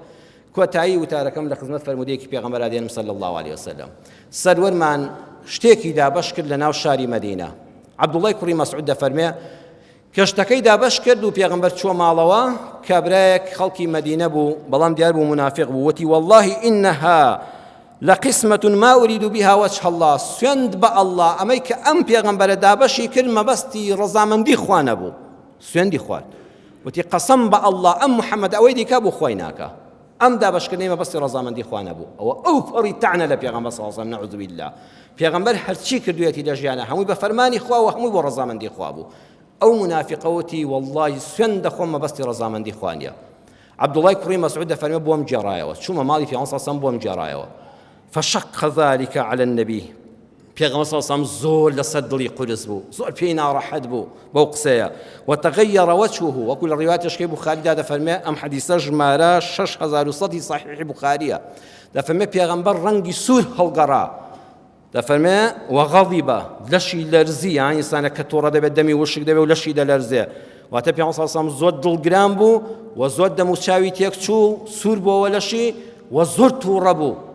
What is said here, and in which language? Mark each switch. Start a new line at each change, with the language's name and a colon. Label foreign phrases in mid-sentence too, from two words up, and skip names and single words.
Central Kurdish: کۆتایی وتارەکەم لە خزمەت فەرمودەیەکی پێغەمبەر دێنم
Arabic: صلی الله علیه وسلم
Central Kurdish: سەروەرمان شتێکی دابەش کرد لە ناو شاری مەدینە. عەبدوڵای کوڕی مەسعود دەفەرمێ کەشتەکەی دابەش کرد و پێغەمبەر چووە ماڵەوە کابرایەک خەڵکی مەدینە بوو بەڵام دیار بوو منافق بوو وتی
Arabic: والله إنها لقسمة ما أريد بها وجه الله
Central Kurdish: سوێند بە ئەڵڵا ئەمەی کە ئەم پێغەمبەرە دابەشی کرد مەبەستی ڕەزامەندی خوا نەبوو سوێندی خوارد وتی قەسەم بە ئەڵڵا ئەم محەممەد ئەوەی دیکا بوو خۆی ناکە ئەم دابەشکردنەی مەبەستی ڕەزامەندی خوا نەبوو ئەو پەڕی تەعنە لە پێغەمبەر
Arabic: صلی الله علیه وسلم نەعوذ بالله.
Central Kurdish: پێغەمبەر هەرچی کردوێتی لە ژیانە هەمووی بە فەرمانی خوا و هەمووی بۆ ڕەزامەندی خوا بوو. ئەو منافقەوتی والله سوێن دەخۆم مەبەستی ڕەزامەندی خوا نییە. عەبدوڵای کوڕی مەسعود دەفەرمێ بۆم گێڕایەوە چوومە ماڵی پێغەمبەر
Arabic: صلی الله علیه وسلم
Central Kurdish: بۆم گێڕایەوە
Arabic: فشق ذلك على النبي.
Central Kurdish: پێغەمبەر
Arabic: صلی الله علیه وسلم
Central Kurdish: زۆر لەسەر دڵی قورس بوو زۆر پێی ناڕەحەت بوو بەو قسەیە
Arabic: وتغير وجهه
Central Kurdish: وەکو لە ڕیواتێشکەی بوخاریدا دەفەرمێ ئەم حەدیسە ژمارە 6100 صحیح بوخاریە دەفەرمێ پێغەمبەر ڕەنگی سوور هەڵگەڕا دەفەرمێ وغەضیبە لەشی لەرزی یان ئینسانە کە تۆڕە دەبێت دەمی وشک دەبێت و لەشی دەلەرزێ واتە پێغەمبەر
Arabic: صلی الله علیه وسلم
Central Kurdish: زۆر دڵگران بوو و زۆر دەموچاوی تێکچوو سوور بۆەوە لەشی و زۆر تووڕە بوو.